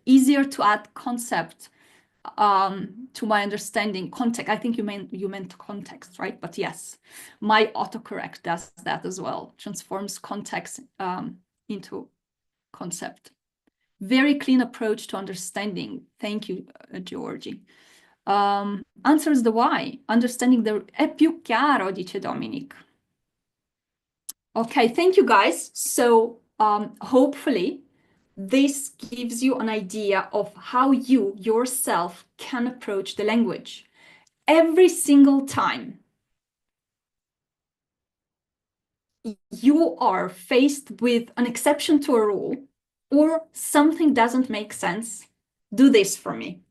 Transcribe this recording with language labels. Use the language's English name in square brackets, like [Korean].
[English] Easier to add concept to my understanding. Context, I think you meant context, right? But yes, my autocorrect does that as well, transforms context into concept. Very clean approach to understanding. Thank you, Georgie. Answers the why. [Italian] Understanding è più chiaro, dice Dominic. [English] Okay, thank you guys. So hopefully this gives you an idea of how you yourself can approach the language. Every single time you are faced with an exception to a rule or something doesn't make sense, do this for me.